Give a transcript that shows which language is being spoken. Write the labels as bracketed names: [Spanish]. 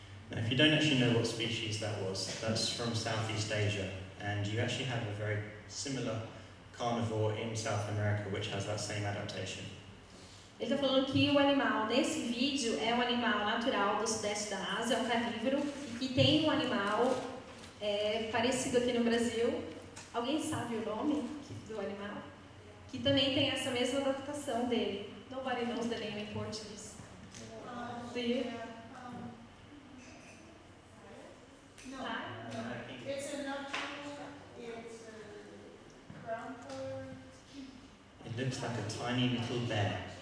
[English] Now, if you don't actually know what species that was, that's from Southeast Asia, and you actually have a very similar carnivore in South America which has that same adaptation. [Portuguese] Ele está falando que o animal nesse vídeo é um animal natural do sudeste da Ásia, é um carnívoro, e que tem um animal parecido aqui no Brasil. Alguém sabe o nome do animal? Que também tem essa mesma adaptação dele. [English] Nobody knows the name in Portuguese. Do you? No. It's a nocturnal, it's a brown color. It looks like a tiny little bear.